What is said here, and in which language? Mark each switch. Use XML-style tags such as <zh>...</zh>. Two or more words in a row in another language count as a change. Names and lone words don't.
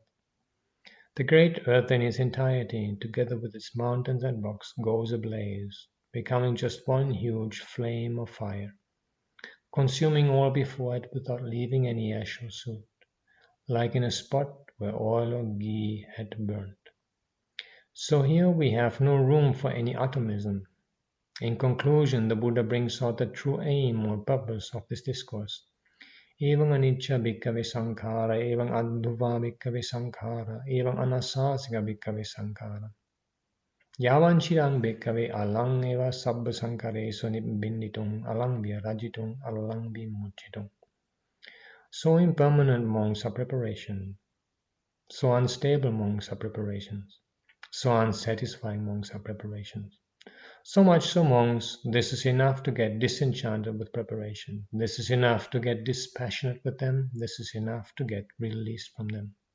<en>The great earth in its entirety, together with its mountains and rocks, goes ablaze, becoming just one huge flame of fire, consuming all before it without leaving any ash or soot, like in a spot where oil or ghee had burnt. So here we have no room for any atomism. In conclusion, the Buddha brings out the true aim or purpose of this discourse.</en> <pi>Evaṁ anicca bhikkhave sankhara, evaṁ addhuva bhikkhave sankhara, evaṁ anasasika bhikkhave sankhara. Yavan chirang bhikkhave alang eva sabbha sankharesu nibbinditum, alang vyarajitum, alang vimuchitum.</pi> <en>So impermanent monks are preparation. So unstable monks are preparations. So unsatisfying monks are preparations. So much so, monks, this is enough to get disenchanted with preparation. This is enough to get dispassionate with them. This is enough to get released from them.</en>